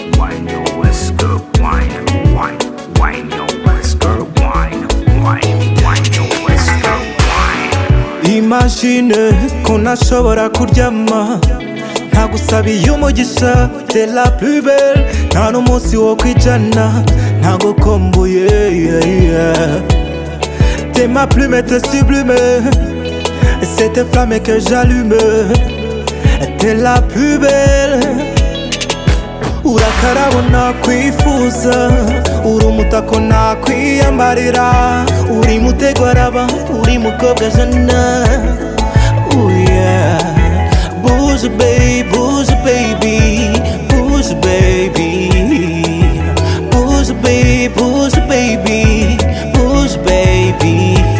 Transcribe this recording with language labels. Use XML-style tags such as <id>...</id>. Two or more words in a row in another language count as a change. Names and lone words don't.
<en>Wine your waist, girl, wine, wine, wine your waist, girl, wine, wine, wine your waist, girl, wine.</en> <rw>Imagine ko ntashobora kuryama, ntagusabiye umugisha,</rw> <fr>t'es la plus belle.</fr> <rw>Nta n'umunsi wo kwijana, ntagukumbuye,</rw> <en>yeah, yeah.</en> <fr>T'es ma plume, t'es sublime, cette flamme que j'allume, t'es la plus belle.</fr> <rw>Urakarabo nakwifuza, uri umutako nakwiyambarira, uri mutego araba, uri mukobwa jana.</rw> <en>Ooh, yeah.</en> <fr>Bouge, babe, bouge, baby, bouge, baby. Bouge, babe, bouge, baby, bouge, baby.</fr>